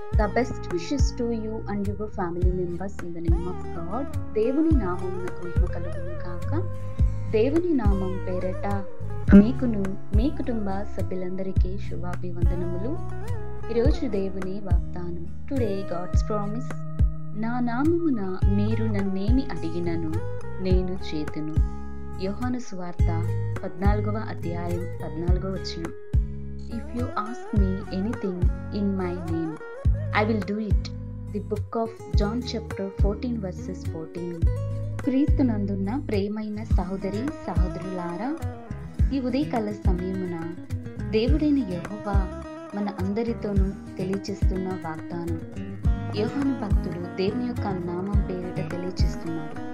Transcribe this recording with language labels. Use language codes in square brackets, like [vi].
[en] The best wishes to you and your family members in the name of God. [te] దేవుని నామమునకు మహిమ కలుగును గాక. దేవుని నామం పేరట మీకును మీ కుటుంబ సభ్యులందరికీ శుభాభివందనములు. ఈరోజు దేవుని వాగ్దానం. [en] Today God's promise. [te] నా నామమున మీరు నన్నేమి అడిగినను నేను చేతును. యోహాను సువార్త 14వ అధ్యాయం 14వ వచనం. [en] If you ask me anything in my name, I will do it. The book of John chapter 14 verses 14. [te] క్రీస్తునందున్న ప్రేమైన సహోదరి సహోదరులారా, ఈ ఉదయకాల సమయమున దేవుడైన యెహోవా మన అందరితోనూ తెలియచేస్తున్న వాగ్దానం. యోహాను భక్తుడు దేవుని యొక్క నామం పేరిట తెలియచేస్తున్నాడు.